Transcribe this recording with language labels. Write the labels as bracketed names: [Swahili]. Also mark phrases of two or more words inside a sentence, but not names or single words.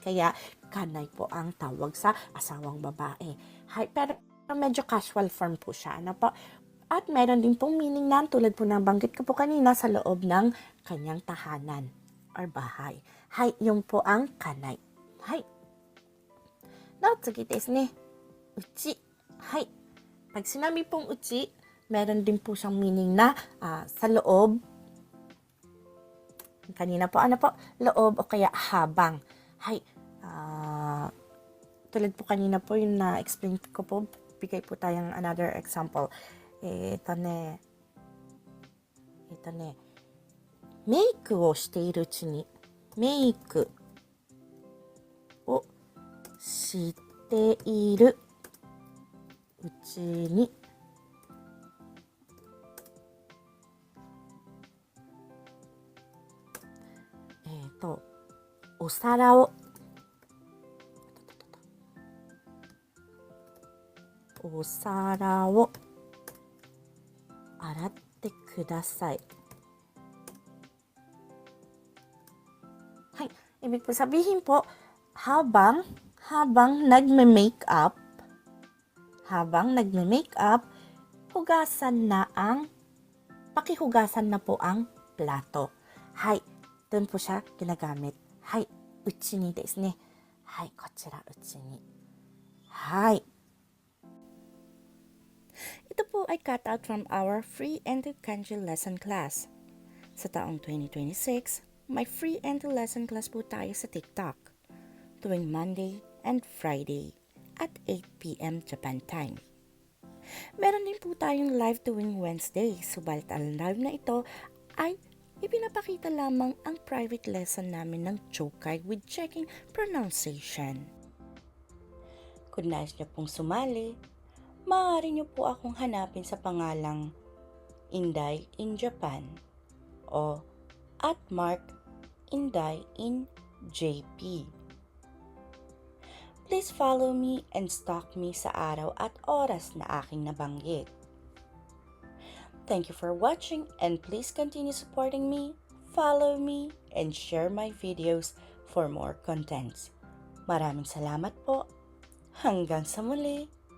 [Filipino] Kaya kanay po ang tawag sa asawang babae. Pero medyo [English] casual form [Filipino] po siya. Po? At meron din pong meaning na tulad po ng banggit ko po kanina sa loob ng kanyang tahanan or bahay. Yung po ang kanay. Now, [Japanese] 次ですね. Uchi. [Filipino] Pag sinabi pong uchi, meron din po siyang meaning na sa loob. Kanina po, loob o kaya habang. Tulad po kanina po yung na-explain ko po, bigay po tayong [English] another example. [Filipino] Ito ne. [Japanese] Makeをしているうちに、メイクをしているうちに、お皿を洗ってください。 [Filipino] Ibig po sabihin po, habang nagme-makeup, pakihugasan na po ang plato. Doon po siya ginagamit. [Japanese] うちにですね. こちらうちに. [Filipino] Ito po ay [English] cut out from our free Endo Kanji lesson class. [Filipino] Sa taong 2026, may [English] free Endo lesson class [Filipino] po tayo sa TikTok tuwing [English] Monday and Friday at 8 p.m. Japan time. [Filipino] Meron din po tayong live tuwing Wednesday, subalit ang live na ito ay ipinapakita lamang ang [English] private lesson [Filipino] namin ng Chokai [English] with checking pronunciation. [Filipino] Kung nais niyo pong sumali, maaari niyo po akong hanapin sa pangalang Inday in Japan o @Mark_Inday in JP. [English] Please follow me and stalk me [Filipino] sa araw at oras na aking nabanggit. [English] Thank you for watching and please continue supporting me, follow me, and share my videos for more contents. [Filipino] Maraming salamat po. Hanggang sa muli.